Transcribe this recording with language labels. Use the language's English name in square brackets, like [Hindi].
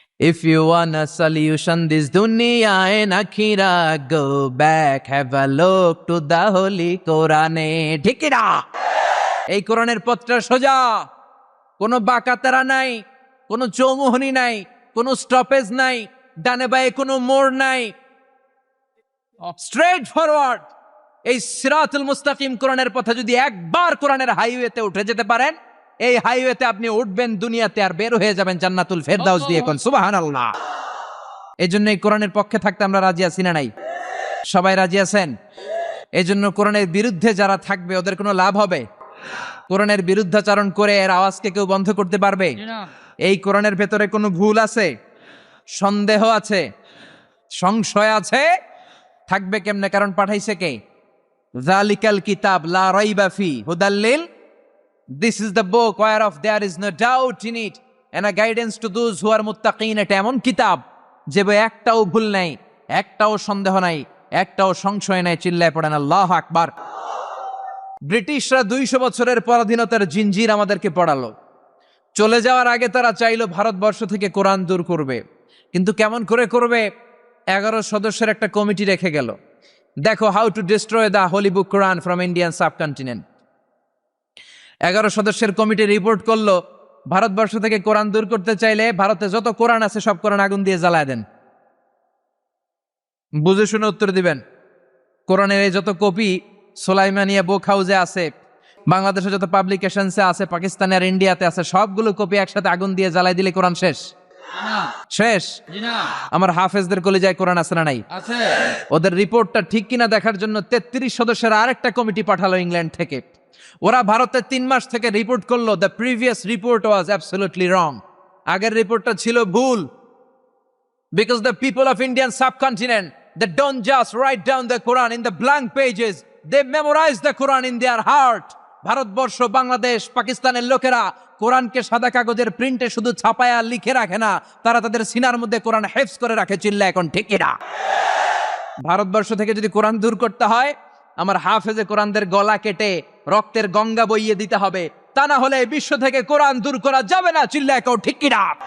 [English] If you want a solution this dunya and akhira, go back, have a look to the holy Quran. [Bangla] ঠিক না? এই কোরআনের পথটা সোজা, কোনো বাঁকাতেরা নাই, কোনো চৌমুহনী নাই, কোনো স্টপেজ নাই, ডানে বাঁয়ে কোনো মোড় নাই, [English] Straight forward. [Bangla] এই সিরাতুল মুস্তাকিম কোরআনের পথে যদি একবার কোরআনের হাইওয়েতে উঠে যেতে পারেন, এই হাইওয়েতে আপনি উঠবেন দুনিয়াতে আর বের হয়ে যাবেন জান্নাতুল ফেরদাউস দিয়ে। কোন সুবহানাল্লাহ। এই জন্য এই কোরআনের পক্ষে থাকতে আমরা রাজি আছি না নাই? সবাই রাজি আছেন? এই জন্য কোরআনের বিরুদ্ধে যারা থাকবে ওদের কোনো লাভ হবে? কোরআনের বিরুদ্ধাচরণ করে এর আওয়াজকে কেউ বন্ধ করতে পারবে? এই কোরআনের ভেতরে কোনো ভুল আছে, সন্দেহ আছে, সংশয় আছে? থাকবে কেমনে? কারণ পাঠাইছে কে? [Arabic] যালিকাল কিতাব লা রাইবা ফি হুদাল লিল, [English] this is the book whereof there is no doubt in it and a guidance to those who are muttaqin। [Bangla] এটা এমন কিতাব যে বই একটাও ভুল নাই, একটাও সন্দেহ নাই, একটাও সংশয় নাই। চিল্লায় পড়েন আল্লাহু আকবার। ব্রিটিশরা 200 বছরের পরাধীনতার জিঞ্জির আমাদেরকে পড়ালো। চলে যাওয়ার আগে তারা চাইলো ভারতবর্ষ থেকে কোরআন দূর করবে, কিন্তু কেমন করে করবে? 11 সদস্যের একটা কমিটি রেখে গেল। দেখো, [English] How to destroy the holy book Quran from Indian subcontinent. [Bangla] 11 সদস্যের কমিটি রিপোর্ট করলো, ভারতবর্ষ থেকে কোরআন দূর করতে চাইলে ভারতে যত কোরআন আছে সব কোরআন আগুন দিয়ে জ্বালায় দেন। বুঝে শুনে উত্তর দিবেন। কোরআনের এই যত কপি সোলাইমানিয়া বুক হাউসে আছে, বাংলাদেশে যত পাবলিকেশনসে আছে, পাকিস্তানে আর ইন্ডিয়াতে আছে, সবগুলো কপি একসাথে আগুন দিয়ে জ্বালাই দিলে কোরআন শেষ। শেষ। আমার হাফেজদের কলিজায় কোরআন আছে না নাই? আছে। ওদের রিপোর্টটা ঠিক কিনা দেখার জন্য 33 সদস্যের আরেকটা কমিটি পাঠালো ইংল্যান্ড থেকে। ওরা ভারতে 3 মাস থেকে রিপোর্ট করলো, [English] The previous report was absolutely wrong. [Bangla] আগের রিপোর্টটা ছিল ভুল। [English] Because the people of Indian subcontinent, they don't just write down the Quran in the blank pages, they memorize the Quran in their heart. [Bangla] Bharatvarsha, Bangladesh, পাকিস্তানের লোকেরা কোরআনকে সাদা কাগজের প্রিন্টে শুধু ছাপায়া লিখে রাখে না, তারা তাদের সিনার মধ্যে কোরআন হেফজ করে রাখে। চিল্লা এখন ঠিক না? ভারতবর্ষ থেকে যদি কোরআন দূর করতে হয়, আমার হাফেজে কোরআনদের গলা কেটে রক্তের গঙ্গা বইয়ে দিতে হবে, তা না হলে বিশ্ব থেকে কোরআন দূর করা যাবে না। চিল্লা এখন ঠিক কিনা?